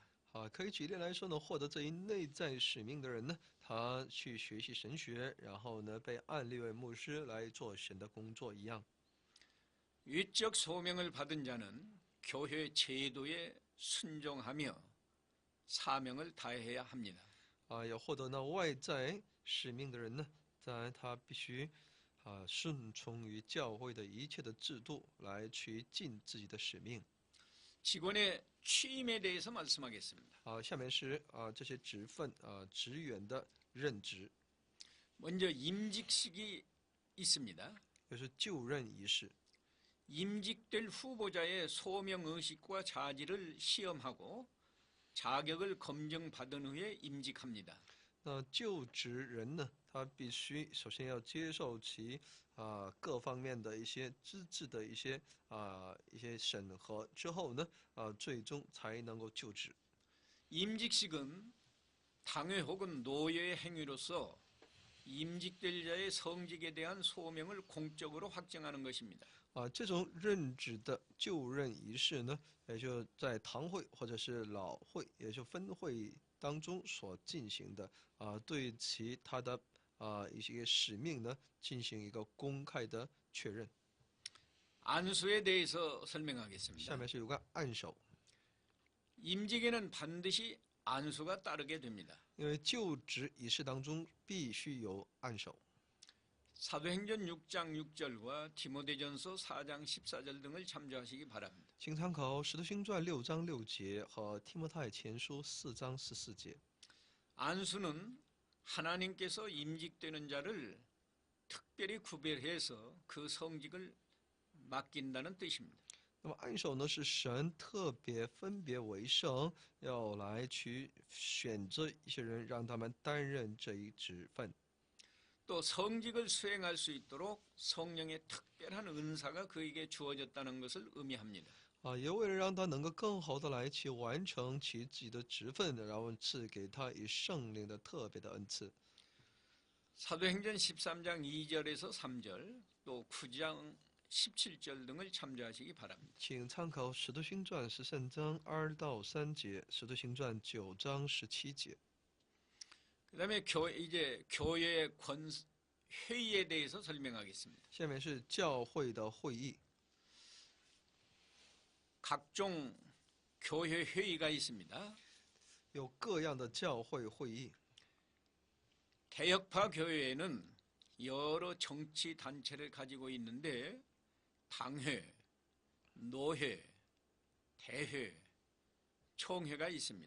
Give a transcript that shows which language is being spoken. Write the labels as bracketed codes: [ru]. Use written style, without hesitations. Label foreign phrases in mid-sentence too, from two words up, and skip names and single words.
[zh] 可以举例来说呢，获得这一内在使命的人呢，他去学习神学，然后呢被按立为牧师来做神的工作一样。 [ko] 위적 소명을 받은 자는 교회 제도에 순종하며 사명을 다해야 합니다. [zh] 要获得那外在使命的人呢，当然他必须顺从于教会的一切的制度，来去尽自己的使命。 [ko] 직원의 취임에 대해서 말씀하겠습니다. [zh] 下面是这些职分职员的任职， [ko] 먼저 임직식이 있습니다. [zh] 就是就任仪式。 [ko] 임직될 후보자의 소명의식과 자질을 시험하고 자격을 검증받은 후에 임직합니다. [zh] 那就职人呢，他必须首先要接受其各方面的一些资质的一些审核之后呢，最终才能够就职。 [ko] 임직식은 당회 혹은 노예의 행위로서 임직될 자의 성직에 대한 소명을 공적으로 확정하는 것입니다. [zh] 这种任职的就任仪式呢，也就在堂会或者是老会，也就分会当中所进行的对他的一些使命呢进行一个公开的确认。 [ko] 안수에 대해서 설명하겠습니다. [zh] 下面是有关按手， [ko] 임직에는 반드시 안수가 따르게 됩니다. [zh] 因为就职仪式当中必须有按手。 [ko] 사도행전 6장 6절과 디모데전서 4장 14절 등을 참조하시기 바랍니다. [zh] 请参考《使徒行传》6章6节和《提摩太前书》4章14节。 [ko] 안수는 하나님께서 임직되는 자를 특별히 구별해서 그 성직을 맡긴다는 뜻입니다. [zh] 那么按手呢，是神特别分别为圣，要来去选择一些人，让他们担任这一职分。 [ko] 또 성직을 수행할 수 있도록 성령의 특별한 은사가 그에게 주어졌다는 것을 의미합니다. [zh] 也为了让他能够更好的来去完成其自己的职分，然后赐给他以圣灵的特别的恩赐。 [ko] 사도행전 13장 2절에서 3절, 또 9장 17절 등을 참조하시기 바랍니다. [zh] 请参考《使徒行传》13章2到3节，《使徒行传》9章17节。 [ko] 그다음에 이제 교회의 회의에 대해서 설명하겠습니다. [zh] 下面是教会的会议。 [ko] 각종 교회 회의가 있습니다. [zh] 有各样的教会会议。 [ko] 개혁파 교회에는 여러 정치 단체를 가지고 있는데 당회, 노회, 대회, 총회가 있습니다.